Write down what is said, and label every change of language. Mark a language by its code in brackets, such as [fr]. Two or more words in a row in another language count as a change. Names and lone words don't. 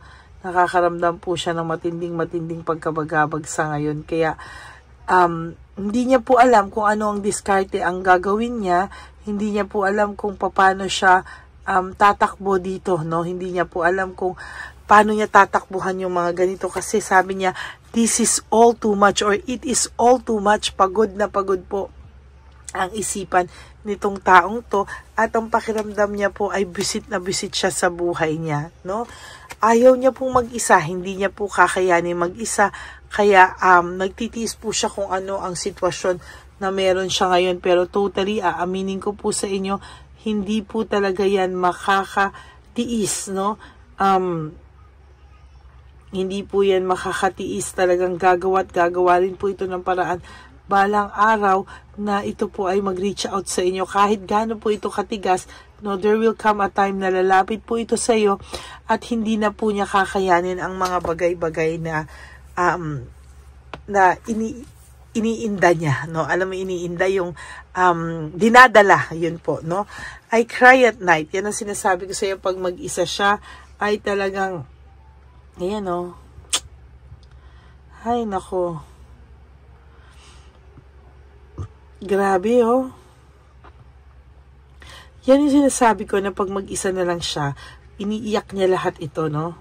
[tl] Nakakaramdam po siya ng matinding pagkabagabag sa ngayon. Kaya, hindi niya po alam kung ano ang diskarte ang gagawin niya. Hindi niya po alam kung paano siya tatakbo dito, no? Hindi niya po alam kung paano niya tatakbuhan yung mga ganito. Kasi sabi niya, [en] this is all too much or it is all too much. [tl] Pagod na pagod po ang isipan nitong taong to. At ang pakiramdam niya po ay bisit na bisit siya sa buhay niya, no? Ayaw niya pong mag-isa, hindi niya po kakayanin mag-isa, kaya nagtitiis po siya kung ano ang sitwasyon na meron siya ngayon, pero totally, aaminin ko po sa inyo, hindi po talaga yan makakatiis, no? Hindi po yan makakatiis, talagang gagawa rin po ito ng paraan balang araw na ito po ay mag- [en] reach out [tl] sa inyo. Kahit gaano po ito katigas, [en] no, there will come a time [tl] na lalapit po ito sa iyo at hindi na po niya kakayanin ang mga bagay-bagay na iniinda niya, [en] no? [tl] Alam mo, iniinda yung dinadala, yun po, no? [en] I cry at night. [tl] Yan ang sinasabi ko sa iyo, pag mag-isa siya ay talagang ayan, no? Ay, nako. Grabe, oh. Yan yung sinasabi ko na pag mag-isa na lang siya, iniiyak niya lahat ito, no?